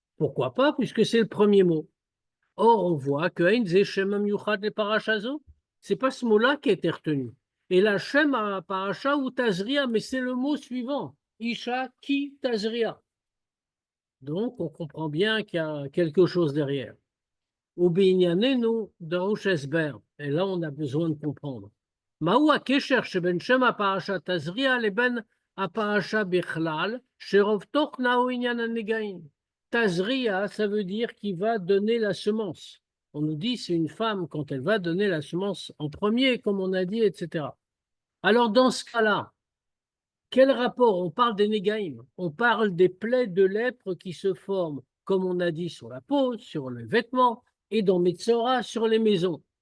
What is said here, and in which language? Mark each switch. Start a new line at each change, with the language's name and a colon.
French: Pourquoi pas, puisque c'est le premier mot. Or, on voit que
Hebrew: Ein Ze Shemam Yuchad le Parashazo,
French: c'est pas ce mot-là qui a été retenu. Et la Shem à Parasha ou Tazria, mais c'est le mot suivant. Isha ki Tazria. Donc, on comprend bien qu'il y a quelque chose derrière.
Hebrew: ou binyanenu darush esber.
French: Et là, on a besoin de comprendre.
Hebrew: Maou הקשר שבין שם הפרשה תזריע לבין הפרשה בכלל, שרוב תוכנה הוא עניין הנגעים.
French: Tazria, ça veut dire qu'il va donner la semence. On nous dit c'est une femme quand elle va donner la semence en premier, comme on a dit, etc. Alors dans ce cas-là, quel rapport? On parle des négaïm, on parle des plaies de lèpre qui se forment, comme on a dit, sur la peau, sur les vêtements, et dans Metzora, sur les maisons.